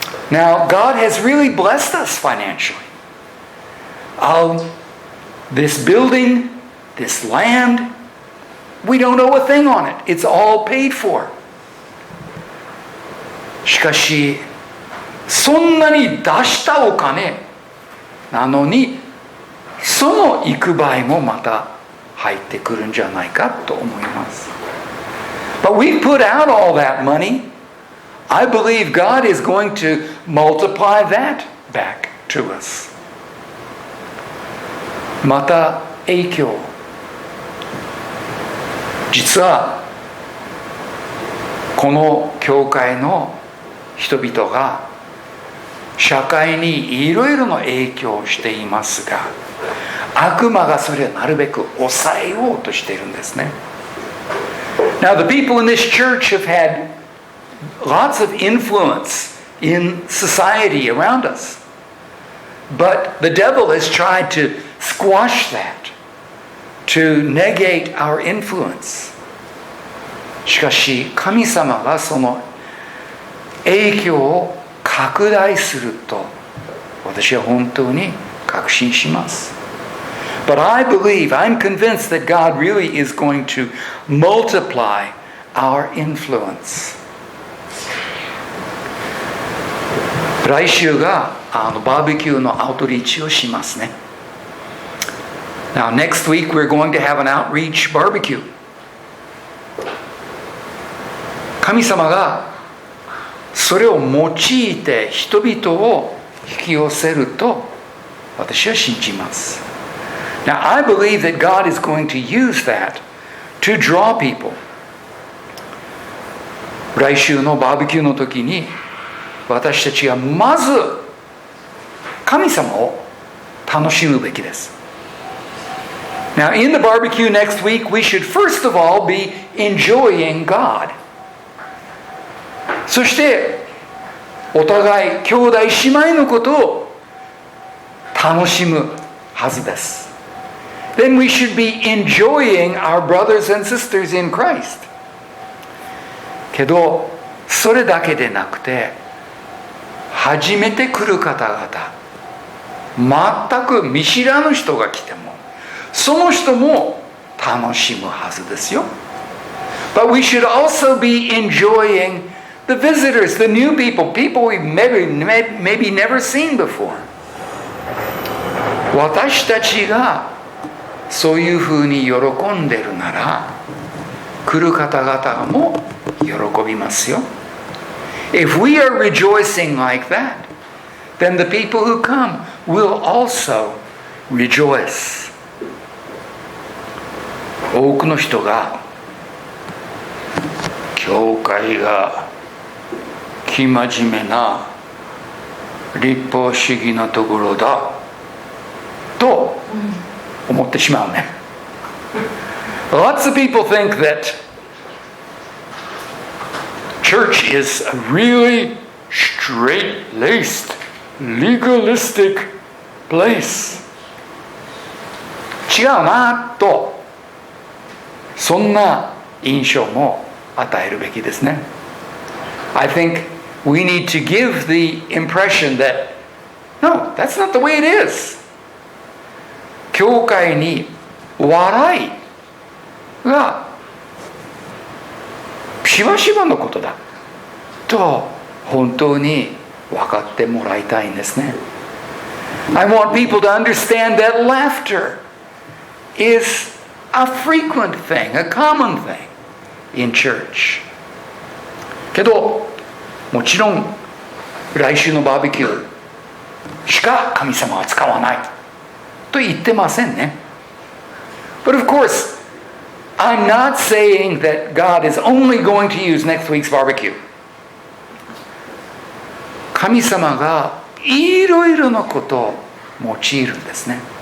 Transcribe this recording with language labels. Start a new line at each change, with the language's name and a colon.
English: Now God has really blessed us financially. This building, this land, we don't owe a thing on it. It's all paid for.
Japanese: しかし、そんなに出したお金なのに、その幾倍もまた入ってくるんじゃないかと思います。
English: But we put out all that money. I believe God is going to multiply that back to us.
Japanese: また影響。実はこの教会の人々が社会にいろいろな影響をしていますが、悪魔がそれをなるべく抑えようとしているんですね。
English: Now the people in this church have had lots of influence in society around us. But the devil has tried to squash that, to negate our influence.
Japanese: しかし、神様がその影響を拡大すると、私は本当に確信します。
English: But I believe, I'm convinced that God really is going to multiply our influence.
Japanese: 来週がバーベキューのアウトリーチをしますね。
English: Now next week we're going to have an outreach barbecue.
Japanese: 神様がそれを用いて人々を引き寄せると私は信じます。
English: Now I believe that God is going to use that to draw people.
Japanese: 来週のバーベキューの時に私たちはまず神様を楽しむべきです。
English: Now in the barbecue next week we should first of all be enjoying God.
Japanese: そしてお互い兄弟姉妹のことを楽しむはずです。
English: Then we should be enjoying our brothers and sisters in Christ.
Japanese: けどそれだけでなくて初めて来る方々、全く見知らぬ人が来てもその人も楽しむはずですよ。
English: But we should also be enjoying the visitors, the new people we've maybe never seen before.
Japanese: 私たちがそういうふうに喜んでるなら、来る方々も喜びますよ。
English: If we are rejoicing like that, then the people who come will also rejoice.
Japanese: 多くの人が、教会が生真面目な立法主義なところだと思ってしまうね。
English: Lots of people think that church is a really straight-laced, legalistic place.
Japanese: 違うなと、そんな印象も与えるべきですね。
English: I think we need to give the impression that, no, that's not the way it is.
Japanese: 教会に笑いがしばしばのことだと本当に分かってもらいたいんですね。
English: I want people to understand that laughter is a frequent thing, a common thing in church.
Japanese: けどもちろん来週のバーベキューしか神様は使わないと言ってませんね。
English: But of course, I'm not saying that God is only going to use next week's barbecue.
Japanese: 神様がいろいろなことを用いるんですね。